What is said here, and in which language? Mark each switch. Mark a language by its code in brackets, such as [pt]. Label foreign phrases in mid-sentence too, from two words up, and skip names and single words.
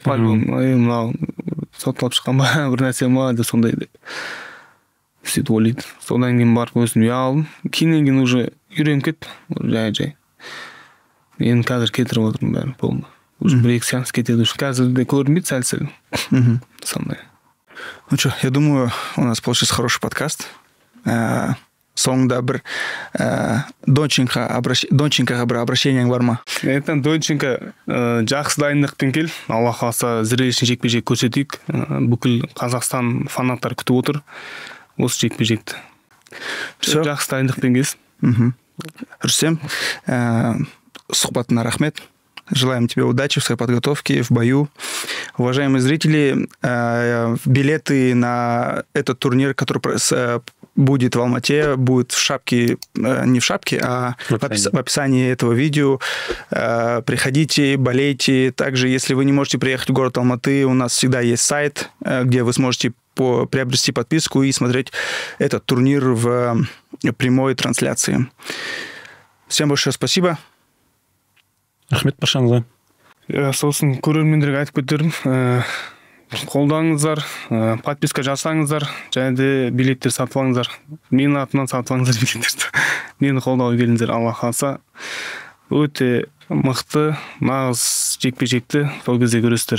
[kk] Мынау сотталып шыққан ба, бір нәрсе ма деп сондай деп. Сөйтіп ойлайды. Содан кейін барып өзім ұялдым. Кейін уже үйреніп кетті. Жай. Енді қазір кетіріп отырмын бәрін полно. Уже бір-екі сеанс кетеді. Қазір де көрінбейді сәл-сәл. Сондай. [ru] Ну что, я думаю, у нас получился хороший подкаст. [kk] Соңында бір донченкаға бір обращениең бар ма? Донченко жақсы дайындықпен кел. Алла қаласа зрелищный жекпе-жек көрсетейік. Бүкіл Қазақстан фанаттар күтіп отыр. Осы жекпе-жекті. Жақсы дайындықпен келсін. Рустем, сұхбатына рахмет. [ru] Желаем тебе удачи в своей подготовке, в бою. Уважаемые зрители, билеты на этот турнир, который будет в Алмате, будет в шапке, не в шапке, а в описании этого видео. Приходите, болейте. Также, если вы не можете приехать в город Алматы, у нас всегда есть сайт, где вы сможете приобрести подписку и смотреть этот турнир в прямой трансляции. Всем большое спасибо. [kk] Рахмет баршаңызға. Сосын көрермендерге айтып кетерім. Қолдаңыздар, подписка жасаңыздар, және де билеттер сатып алыңыздар. Менің атымнан сатып алыңыздар билеттерді. Мені қолдауға келіңіздер, Алла қаласа. Өте мықты, нағыз жекпе-жекті сол кезде көресіздер.